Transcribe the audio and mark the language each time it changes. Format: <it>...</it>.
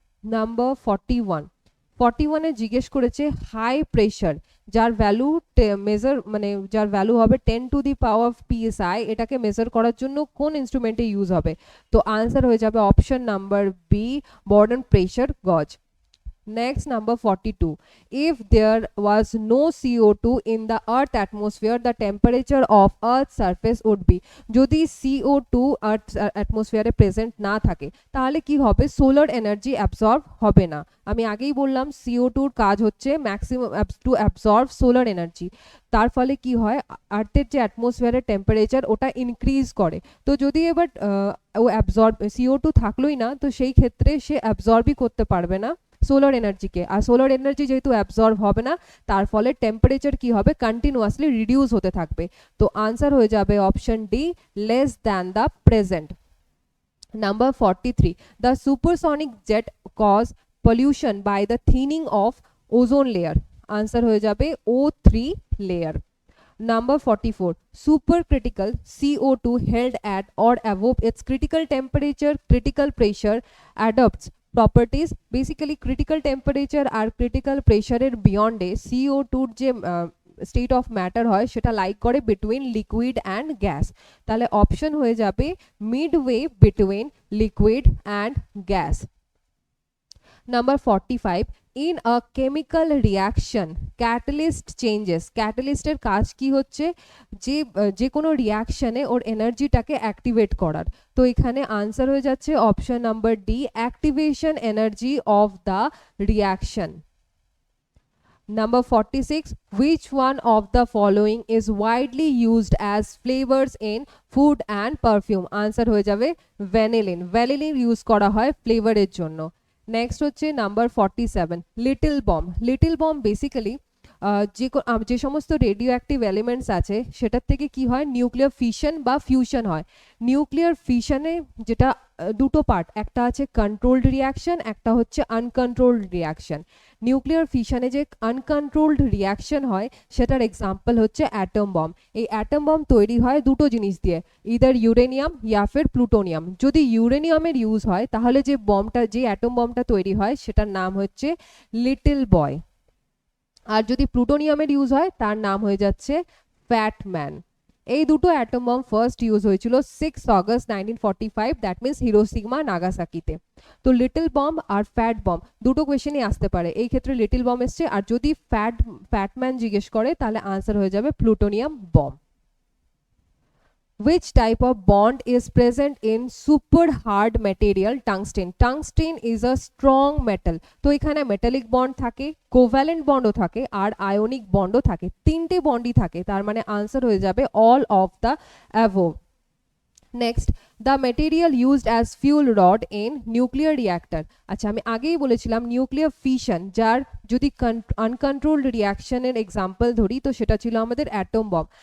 <bn>Number 41 এ জিজ্ঞেস করেছে high pressure যার ভ্যালু যার ভ্যালু হবে 10 টু দি পাওয়ার PSI, এটাকে মেজার করার জন্য কোন ইনস্ট্রুমেন্টে ইউজ হবে? তো আনসার হয়ে যাবে অপশন নাম্বার বি, বর্ডন প্রেশার গজ।</bn> <en>Next, number 42, if there was no CO2 in the earth atmosphere, the temperature of earth's surface would be।</en> <bn>যদি CO2</bn> <en>earth atmosphere</en> <bn>প্রেজেন্ট না থাকে তাহলে কি হবে? সোলার এনার্জি অ্যাবজর্ব হবে না। আমি আগেই বললাম CO2 এর কাজ হচ্ছে</bn> <en>Maximum to absorb solar energy.</en> <bn>তার ফলে কি হয়, আর্থের যে অ্যাটমসফিয়ারের টেম্পারেচার ওটা ইনক্রিজ করে। তো যদি এবার ও অ্যাবজর্ব CO2 থাকলোই না, তো সেই ক্ষেত্রে সে অ্যাবজর্বই করতে পারবে না সোলার এনার্জিকে। আর সোলার এনার্জি যেহেতু অ্যাবজর্ব হবে না, তার ফলে টেম্পারেচার কি হবে? কন্টিনিউয়াসলি রিডিউস হতে থাকবে। তো আনসার হয়ে যাবে option D,</bn> <en>Less than the present. Number 43, the supersonic jet cause pollution by the thinning of ozone layer.</en> <bn>Answer হয়ে যাবে O3 layer.</bn> <en>Number 44, supercritical CO2 held at or above its critical temperature, critical pressure adopts properties।</en> <bn>Basically critical temperature আর critical প্রেশারের বিয়ন্ডে CO2 যে state of matter হয় সেটা like করে</bn> <en>Between liquid and gas.</en> <bn>তাহলে option হয়ে যাবে</bn> <en>Midway between liquid and gas. Number 45, in a chemical reaction catalyst changes.</en> <bn>Catalyst এর কাজ কি হচ্ছে, যে কোনো রিয়াকশনে ওর এনার্জিটাকে অ্যাক্টিভেট করার। তো এখানে আনসার হয়ে যাচ্ছে option number D,</bn> <en>Activation energy of the reaction. Number 46, which one of the following is widely used as flavors in food and perfume?</en> <bn>Answer হয়ে যাবে vanillin. vanillin ইউজ করা হয় ফ্লেভারের জন্য। নেক্সট হচ্ছে number 47, little bomb. Little bomb basically যে সমস্ত radio active elements আছে সেটার থেকে কি হয়, নিউক্লিয়ার ফিশন বা ফিউশন হয়। নিউক্লিয়ার ফিশনে যেটা দুটো পার্ট, একটা আছে কন্ট্রোলড রিয়াকশন, একটা হচ্ছে আনকন্ট্রোলড রিয়াকশন। নিউক্লিয়ার ফিশনে যে আনকন্ট্রোলড রিয়াকশন হয় সেটার এক্সাম্পল হচ্ছে অ্যাটম বম। এই অ্যাটম বম তৈরি হয় দুটো জিনিস দিয়ে, ইদার ইউরেনিয়াম ইয়া ফির প্লুটোনিয়াম। যদি ইউরেনিয়ামের ইউজ হয় তাহলে যে বমটা, যে অ্যাটম বমটা তৈরি হয় সেটার নাম হচ্ছে লিটল বয়। আর যদি প্লুটোনিয়ামের ইউজ হয় তার নাম হয়ে যাচ্ছে ফ্যাট ম্যান। এই দুটো অ্যাটম বম ফার্স্ট ইউজ হয়েছিল 6 অগস্ট 1945,</bn> <en>that means</en> <bn>হিরোশিমা নাগাসাকিতে। তো লিটল বম আর ফ্যাট বম দুটো কোয়েশ্চেনই আসতে পারে, এই ক্ষেত্রে লিটল বম এসছে, আর যদি ফ্যাটম্যান জিজ্ঞেস করে তাহলে আনসার হয়ে যাবে plutonium bomb.</bn> <en>Which type of bond is present in super hard material tungsten? Tungsten is a strong metal.</en> <bn>তো এখানে মেটালিক বন্ড থাকে, কোভ্যালেন্ট বন্ডও থাকে আর আয়নিক বন্ডও থাকে, তিনটে বন্ডই থাকে, তার মানে আনসার হয়ে যাবে</bn> <en>All of the above. Next, the material used as fuel rod in nuclear reactor.</en> <bn>আচ্ছা, আমি আগেই বলেছিলাম নিউক্লিয়ার ফিশন, যার যদি আনকন্ট্রোলড রিয়াকশনের এক্সাম্পল ধরি তো সেটা ছিল আমাদের অ্যাটম বম।</bn>